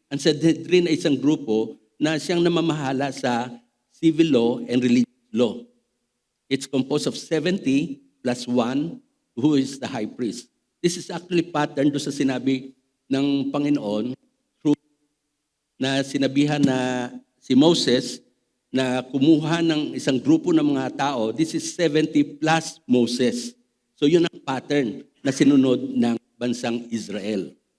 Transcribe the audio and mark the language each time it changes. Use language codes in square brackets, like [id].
[tl] Ang Sanhedrin ay isang grupo na siyang namamahala sa [en] civil law and religious law. It's composed of 70 plus 1 who is the high priest. This is actually pattern [tl] do sa sinabi ng Panginoon through na sinabihan na si Moses na kumuha ng isang grupo ng mga tao. [en] This is 70 plus Moses. [tl] So yun ang pattern na sinunod ng bansang Israel.